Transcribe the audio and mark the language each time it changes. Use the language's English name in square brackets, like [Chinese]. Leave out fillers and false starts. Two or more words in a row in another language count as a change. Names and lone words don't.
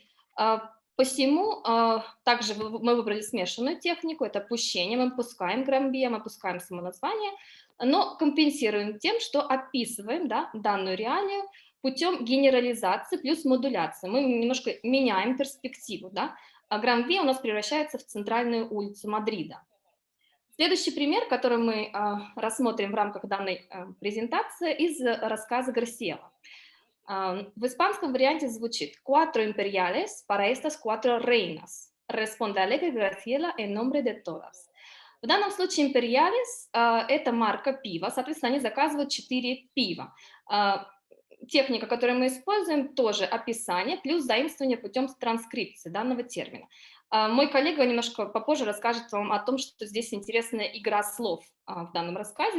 [Russian] Посему также мы выбрали смешанную технику, это пущение, мы пускаем Грамбия, мы пускаем само название, но компенсируем тем, что описываем, да, данную реалию путем генерализации плюс модуляции. Мы немножко меняем перспективу, да. Гран-Виа у нас превращается в центральную улицу Мадрида. Следующий пример, который мы рассмотрим в рамках данной презентации, из рассказа Гарсиэла. В испанском варианте звучит [Spanish] «Cuatro imperiales para estas cuatro reinas. Responde alegre Graciela en nombre de todas». [Russian] В данном случае imperiales – это марка пива, соответственно, они заказывают 4 пива. Техника, которую мы используем, тоже описание плюс заимствование путем транскрипции данного термина. Мой коллега немножко попозже расскажет вам о том, что здесь интересная игра слов в данном рассказе.